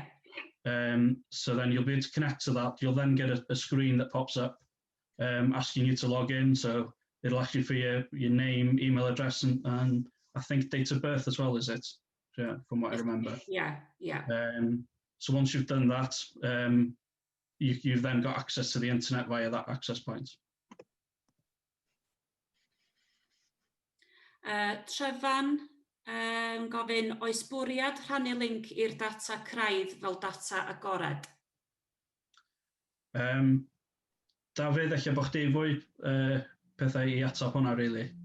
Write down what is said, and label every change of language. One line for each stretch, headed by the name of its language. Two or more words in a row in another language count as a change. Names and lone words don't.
English: So then you'll be able to connect to that. You'll then get a screen that pops up asking you to log in. So it'll ask you for your name, email address, and I think date of birth as well, is it? Yeah, from what I remember. Yeah. So once you've done that, you've then got access to the internet via that access point.
Welsh: Trefan, gofyn, oes bwriad rhannu link i'r data craidd fel data agored? Dafydd, eich bod chdi fwy pethau i ateb hwnna, really?